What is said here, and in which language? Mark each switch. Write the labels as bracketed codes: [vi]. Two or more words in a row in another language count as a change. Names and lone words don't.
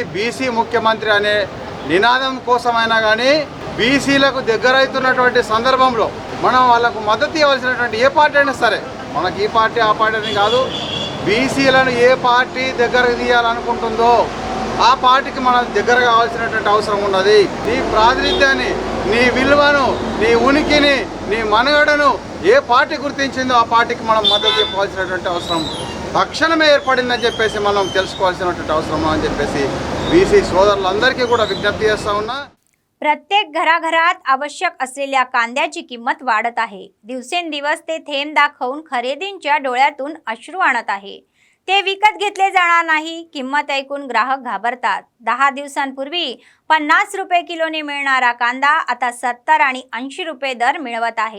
[te] బీసీ ముఖ్యమంత్రి అనే నినాదం కోసమైనా కానీ బీసీలకు దగ్గరైతున్నటువంటి సందర్భంలో మనం వాళ్ళకు మద్దతు ఇవ్వాల్సినటువంటి ఏ పార్టీ అయినా సరే, మనకి ఈ పార్టీ ఆ పార్టీ అని కాదు, బీసీలను ఏ పార్టీ దగ్గరకు తీయాలనుకుంటుందో ఆ పార్టీకి మనం దగ్గర కావాల్సినటువంటి అవసరం ఉన్నది. నీ ప్రాతినిధ్యాన్ని, నీ విలువను, నీ ఉనికిని, నీ మనుగడను ఏ పార్టీ గుర్తించిందో ఆ పార్టీకి మనం మద్దతు ఇవ్వాల్సినటువంటి అవసరం తక్షణమే ఏర్పడిందని చెప్పేసి మనం తెలుసుకోవాల్సినటువంటి అవసరం అని చెప్పేసి బీసీ సోదరులందరికీ కూడా విజ్ఞప్తి చేస్తా ఉన్నా. [mr] प्रत्येक घराघरात आवश्यक असलेल्या कांद्याची किंमत वाढत आहे. दिवसेंदिवस ते थेंब दाखवून खरेदींच्या डोळ्यातून अश्रू आणत आहे. ते विकत घेतले जाणार नाही. किंमत ऐकून ग्राहक घाबरतात. 10 दिवसांपूर्वी 50 रुपये किलोने मिळणारा कांदा आता 70 आणि 80 रुपये दर मिळवत आहे.